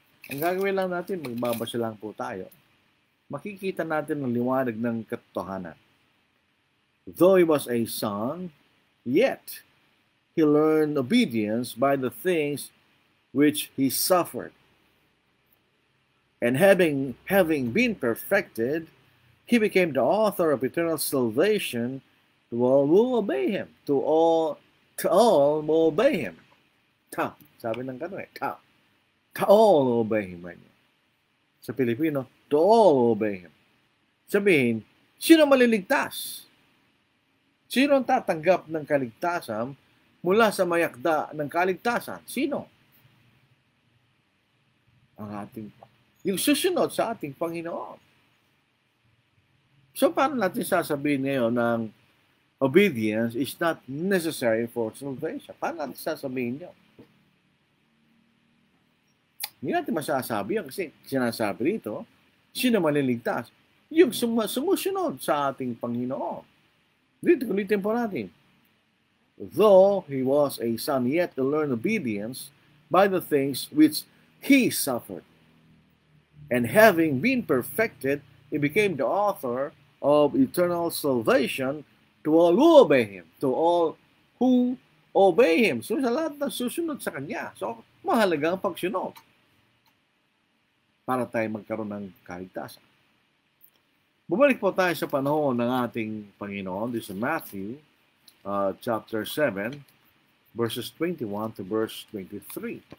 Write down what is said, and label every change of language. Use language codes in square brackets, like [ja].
[tl] Ang gagawin lang natin, magbabasa lang po tayo. Makikita natin ang liwanag ng katotohanan. [en] Though he was a son, yet he learned obedience by the things which he suffered. And having been perfected, he became the author of eternal salvation to all who obey him. To all who obey him. [tl] Sabi ng kanong ta. [en] To all who obey him. [tl] Sa Pilipino, [en] to all who obey him. [tl] Sabihin, sino maliligtas? Sino ang tatanggap ng kaligtasan mula sa mayakda ng kaligtasan? Sino? Yung susunod sa ating Panginoon. So, paano natin sasabihin ngayon ng [en] obedience is not necessary for salvation? [tl] Paano natin sasabihin yun? Hindi natin masasabi yan kasi sinasabi dito, sino maliligtas? Yung sumusunod sa ating Panginoon. Dito, ulitin po natin. [en] Though he was a son, yet to learn obedience by the things which he suffered. And having been perfected, he became the author of eternal salvation to all who obey him. To all who obey him. [tl] So, sa lahat na susunod sa kanya. So, mahalaga ang pagsunod para tayo magkaroon ng kaligtasan. Bumalik po tayo sa panahon ng ating Panginoon. [en] This is Matthew chapter 7, verses 21 to verse 23.